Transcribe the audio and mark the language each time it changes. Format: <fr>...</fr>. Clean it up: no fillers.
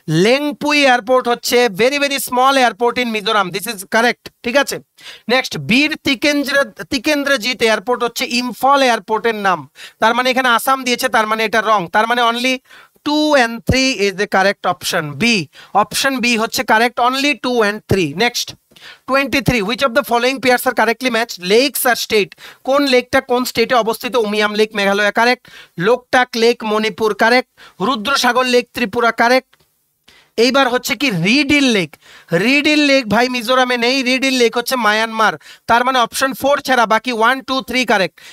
<en>Lengpui airport হচ্ছে very very small airport in Mizoram, this is correct,</en> <bn>ঠিক আছে। নেক্সট বীর তিকেন্দ্রজিৎ এয়ারপোর্ট হচ্ছে ইম্ফল এয়ারপোর্টের নাম, তার মানে এখানে আসাম দিয়েছে, তার মানে এটা রং, তার মানে</bn> <en>Only 2 and 3 is the correct option. Option B হচ্ছে correct, only 2 and 3. Next 23, which of the following pairs are correctly matched? Lakes are state,</en> <bn>কোন লেকটা কোন স্টেটে অবস্থিত? Umiam lake Meghalaya correct, Loktak lake Manipur correct, Rudrasagar lake Tripura correct. এইবার হচ্ছে কি রিডিল লেক ভাই মিজোরামে নেই, রিডিল লেক হচ্ছে মায়ানমার, তার মানে অপশন 4 ছাড়া বাকি 1 2 3 কারেক্ট।</bn>